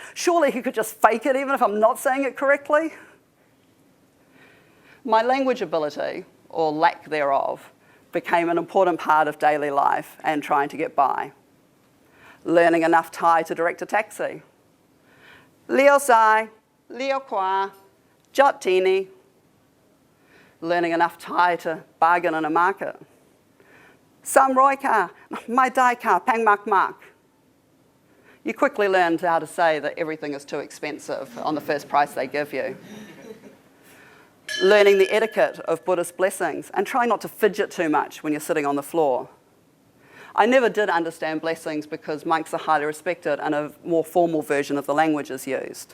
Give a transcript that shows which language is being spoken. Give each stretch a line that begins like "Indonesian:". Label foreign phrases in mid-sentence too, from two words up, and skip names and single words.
English: Surely he could just fake it even if I'm not saying it correctly. My language ability, or lack thereof, became an important part of daily life and trying to get by. Learning enough Thai to direct a taxi.
Thai: เลี้ยวซ้าย เลี้ยวขวา จอดที่นี่.
English: Learning enough Thai to bargain in a market.
Thai: สามร้อยค่ะ ไม่ได้ค่ะ แพงมากมาก.
English: You quickly learn how to say that everything is too expensive on the first price they give you. Learning the etiquette of Buddhist blessings and trying not to fidget too much when you're sitting on the floor. I never did understand blessings because monks are highly respected and a more formal version of the language is used.